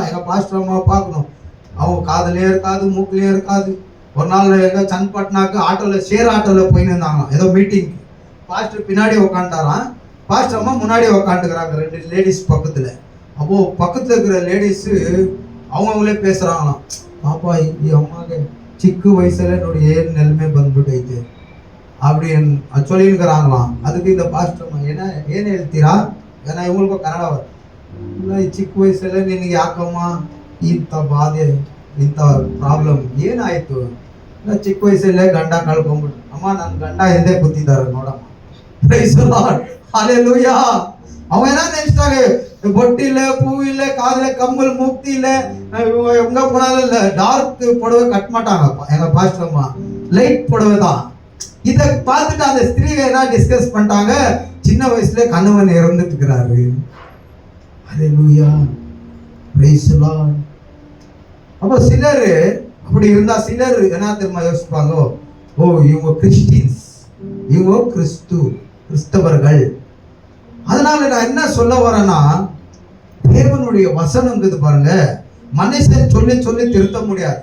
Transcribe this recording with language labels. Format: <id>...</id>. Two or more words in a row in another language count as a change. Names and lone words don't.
<ta>எங்க பாஸ்டர் அம்மா பார்க்கணும், அவங்க காதுலயே இருக்காது, மூக்குலயே இருக்காது. ஒரு நாள் எங்க சன்பட்னாக்கு ஆட்டோல ஷேர் ஆட்டோல போயின்னு இருந்தாங்க ஏதோ மீட்டிங். பாஸ்டர் பின்னாடி உக்காண்டாராம், பாஸ்டர் அம்மா முன்னாடி உக்காந்துக்கிறாங்க 2 லேடிஸ் பக்கத்துல. அப்போ பக்கத்துல இருக்கிற லேடிஸ் அவங்களே பேசுறாங்களாம், பாப்பா</ta> <kn>ಈ ಅಮ್ಮಗೆ ಚಿಕ್ಕ ವಯಸ್ಸಲ್ಲೇ ನೋಡಿ ಏನು ನೆಲಮೆ ಬಂದ್ಬಿಟ್ಟೈತೆ</kn> <ta>அப்படின்னு சொல்லியிருக்கிறாங்களாம். அதுக்கு இந்த பாஸ்டர் அம்மா</ta> <kn>ಏನು ಹೇಳ್ತೀರಾ,</kn> <ta>ஏன்னா இவங்களுக்கும் கன்னட</ta> <kn>ಇಲ್ಲ, ಈ ಚಿಕ್ಕ ವಯಸ್ಸಲ್ಲೇ ನಿನಗೆ ಯಾಕಮ್ಮ ಇಂಥ ಬಾಧೆ ಇಂಥ ಪ್ರಾಬ್ಲಮ್ ಏನಾಯ್ತು? ಇಲ್ಲ, ಚಿಕ್ಕ ವಯಸ್ಸಲ್ಲೇ ಗಂಡ ಕಳ್ಕೊಂಡ್ಬಿಟ್ಟು. ಅಮ್ಮ, ನನ್ನ ಗಂಡ ಹಿಂದೆ ಕೂತಿದ್ದಾರೆ ನೋಡಮ್ಮ.</kn> <en>praise the Lord.</en> <ta>ஹல்லேலூயா. அவங்க என்ன நினைச்சிட்டாங்க, பொட்டு இல்ல, பூ இல்ல, காதுல கம்மல், மூக்தி இல்ல, எங்க போனாலும் இல்ல டார்க் புடவை கட்ட மாட்டாங்க எங்க பாஸ்டர் அம்மா. லைட் புடவை தான். இத பார்த்துட்டு அந்த ஸ்திரீகள் என்ன டிஸ்கஸ் பண்ணிட்டாங்க, சின்ன வயசுல கணவன் இறந்துட்டு இருக்கிறாரு.</ta> <en>ஹalleluya, praise the Lord.</en> <ta>அப்ப சிலர் அப்படி இருந்தா சிலர் என்ன தெரியுமா யோசிப்பாங்க, ஓ இவங்க கிறிஸ்டியன்ஸ், இவங்க கிறிஸ்தவர்கள். அதனால நான் என்ன சொல்ல வரேன்னா, தேவனுடைய வசனங்கிறது பாருங்க, மனுஷன் சொல்லி சொல்லி திருத்த முடியாது.</ta>